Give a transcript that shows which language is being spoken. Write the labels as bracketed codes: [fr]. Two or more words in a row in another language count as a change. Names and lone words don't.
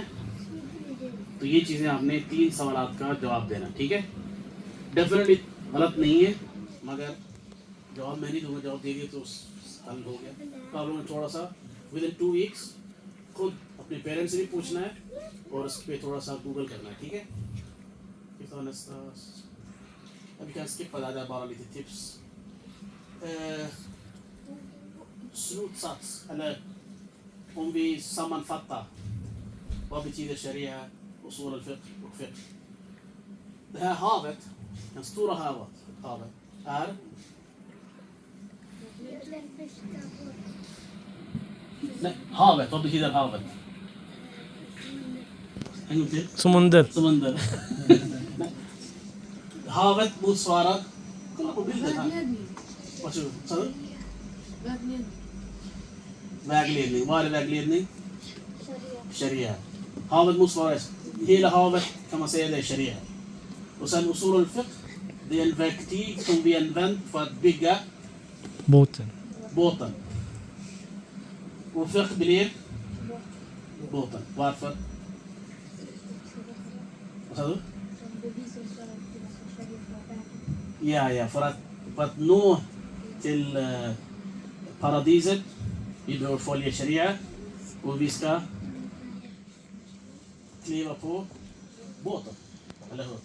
[hi] तो ये चीज़ें आपने 3 सवालात का जवाब देना, ठीक है। डेफिनेटली गलत नहीं है, मगर जवाब मैं नहीं दूंगा, जवाब दे दिए तो हल हो गया प्रॉब्लम। थोड़ा सा [en] with in 2 weeks [hi] खुद अपने पेरेंट्स से भी पूछना है और उस पर थोड़ा सा गूगल करना है, ठीक है। [sv] Vi kan skippa det där, bara lite tips. Slutsats, eller om vi sammanfattar, vad betyder sharia, [ar] أصول الفقه [sv] och fiqh? Det här havet, den stora havet är nej, havet, vad betyder havet? En gång till. Sumunder. Havet motsvarar, kolla på bilden här. Varsågod. Sa du? Vägledning. Vad är vägledning? Sharia. Havet motsvarar, hela havet kan man säga det är sharia. Och sen [ar] أصول الفقه, [sv] det är en verktyg som vi använder för att bygga båten. Och fiqh blir båten. Varför? Vad sa du? Ja, för att nå till paradiset vi behöver följa sharia och vi ska kliva på båten, eller hur?